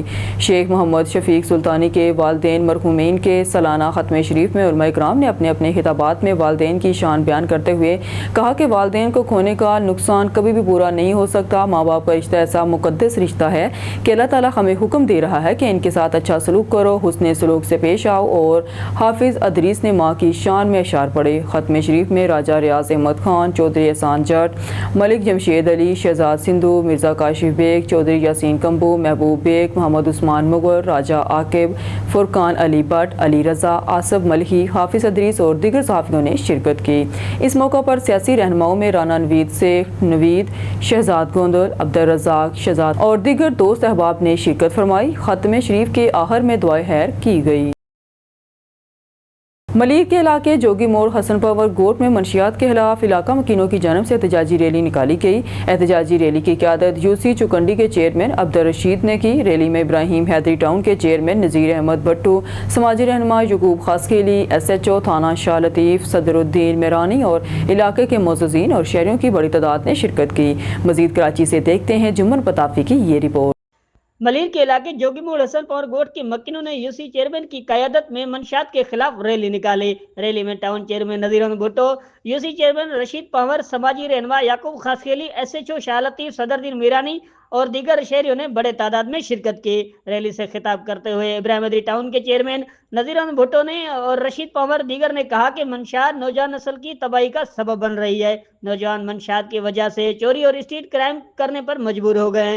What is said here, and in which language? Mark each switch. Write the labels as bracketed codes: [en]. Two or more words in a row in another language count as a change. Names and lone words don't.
[ur] شیخ محمد شفیق سلطانی کے والدین مرحومین کے سالانہ ختم شریف میں علما اکرام نے اپنے اپنے خطابات میں والدین کی شان بیان کرتے ہوئے کہا کہ والدین کو کھونے کا نقصان کبھی بھی پورا نہیں ہو سکتا. ماں باپ کا رشتہ ایسا مقدس رشتہ ہے کہ اللہ تعالیٰ ہمیں حکم دے رہا ہے کہ ان کے ساتھ اچھا سلوک کرو، حسن سلوک سے پیش آؤ. اور حافظ ادریس نے ماں کی شان میں اشعار پڑھے. ختم شریف میں راجہ ریاض احمد خان، چوہدری احسان جٹ، ملک جمشید علی, شہزاد سندھو، مرزا کاشف بیگ، چوہدری یاسین کمبو، محبوب بیگ، محمد عثمان مغل، راجہ عاقب، فرقان علی بھٹ، علی رضا, آصف ملہی، حافظ ادریس اور دیگر صحافیوں نے شرکت کی. اس موقع پر سیاسی رہنماؤں میں رانا نوید سے نوید، شہزاد گوندل، عبدالرزاق، شہزاد اور دیگر دوست احباب نے شرکت فرمائی. ختم شریف کے آخر میں دعائے خیر کی گئی۔ ملیر کے علاقے جوگی موڑ حسن پور گوٹھ میں منشیات کے خلاف علاقہ مکینوں کی جانب سے احتجاجی ریلی نکالی گئی. احتجاجی ریلی کی قیادت UC چکنڈی کے چیئرمین عبدالرشید نے کی. ریلی میں ابراہیم حیدری ٹاؤن کے چیئرمین نذیر احمد بھٹو، سماجی رہنما یعقوب خاصخیلی، SHO تھانہ شاہ لطیف، صدرالدین میرانی اور علاقے کے معززین اور شہریوں کی بڑی تعداد نے شرکت کی. مزید کراچی سے دیکھتے ہیں جمن پتافی کی یہ رپورٹ. ملیر کے علاقے جوگی موڑ حسن پور گوٹھ کے مکینوں نے UC چیئرمین کی قیادت میں منشیات کے خلاف ریلی نکالی. ریلی میں ٹاؤن چیئرمین نذیر احمد بھٹو، UC چیئرمین رشید پنور، سماجی رہنما یعقوب خاصخیلی، SHO شاہ لطیف، صدرالدین میرانی اور دیگر شہریوں نے بڑے تعداد میں شرکت کی. ریلی سے خطاب کرتے ہوئے ابراہیم حیدری ٹاؤن کے چیئرمین نذیر احمد بھٹو نے اور رشید پنور دیگر نے کہا کہ منشیات نوجوان نسل کی تباہی کا سبب بن رہی ہے. نوجوان منشیات کی وجہ سے چوری اور [en] street crime [ur] کرنے پر مجبور ہو گئے ہیں.